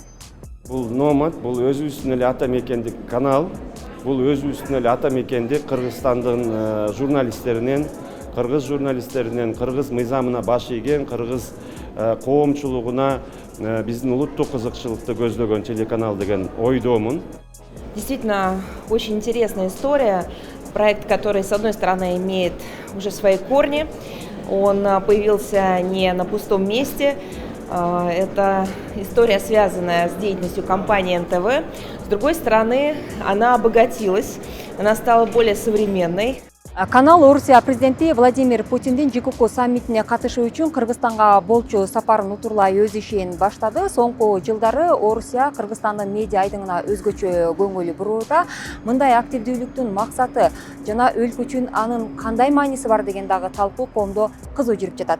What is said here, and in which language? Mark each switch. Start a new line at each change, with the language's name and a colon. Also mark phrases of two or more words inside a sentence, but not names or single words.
Kyrgyz: Бул Номад бул өзүбүздүн эле ата мекендик канал. Бул өзүбүздүн эле ата мекенди Кыргызстандын журналисттеринен, кыргыз мыйзамына баш ийген, кыргыз коомчулугуна биздин улуттук кызыкчылыкты көздөгөн телеканал деген ойдомун.
Russian: Действительно, очень интересная история. Проект, который, с одной стороны, имеет уже свои корни. Он появился не на пустом месте. Это история, связанная с деятельностью компании НТВ. С другой стороны, она обогатилась, она стала более современной.
Kyrgyz: Канал Орусия президенти Владимир Путиндин ЖКХ саммитине катышуу үчүн Кыргызстанга болчу сапарын утурлай өз ишин баштады. Соңку жылдары Орусия Кыргызстандын медиа айдыңына өзгөчө көңүл бурууда. Мындай активдүүлүктүн максаты жана өлкө үчүн анын кандай мааниси бар деген дагы талкуу коомдо кызуу жүрүп жатат.